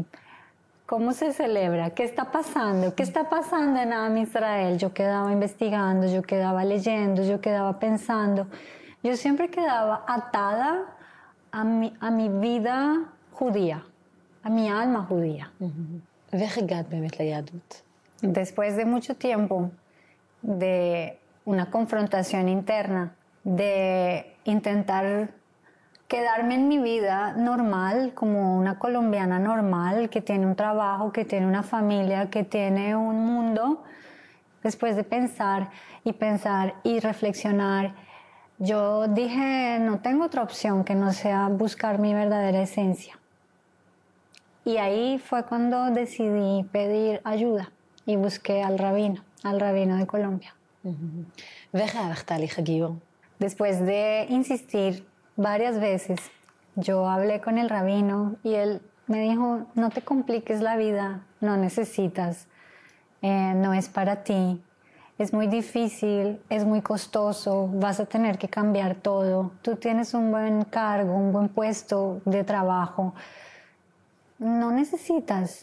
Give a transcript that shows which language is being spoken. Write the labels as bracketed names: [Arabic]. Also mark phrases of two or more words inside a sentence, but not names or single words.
[Spanish] ¿Cómo se celebra? ¿Qué está pasando? ¿Qué está pasando en [Hebrew] עם ישראל? [Spanish] Yo quedaba investigando, yo quedaba leyendo, yo quedaba pensando. Yo siempre quedaba atada a mi vida judía, a mi alma judía. [Hebrew] ואיך הגעת באמת ליהדות? [Spanish] Después de mucho tiempo, de una confrontación interna, de intentar quedarme en mi vida normal, como una colombiana normal, que tiene un trabajo, que tiene una familia, que tiene un mundo, después de pensar y reflexionar, yo dije, no tengo otra opción que no sea buscar mi verdadera esencia. Y ahí fue cuando decidí pedir ayuda. Y busqué al rabino de Colombia. [Hebrew] ואיך הלך תהליך הגיור? [Spanish] Después de insistir varias veces, yo hablé con el rabino y él me dijo, no te compliques la vida, no necesitas, no es para ti, es muy difícil, es muy costoso, vas a tener que cambiar todo, tú tienes un buen cargo, un buen puesto de trabajo, no necesitas.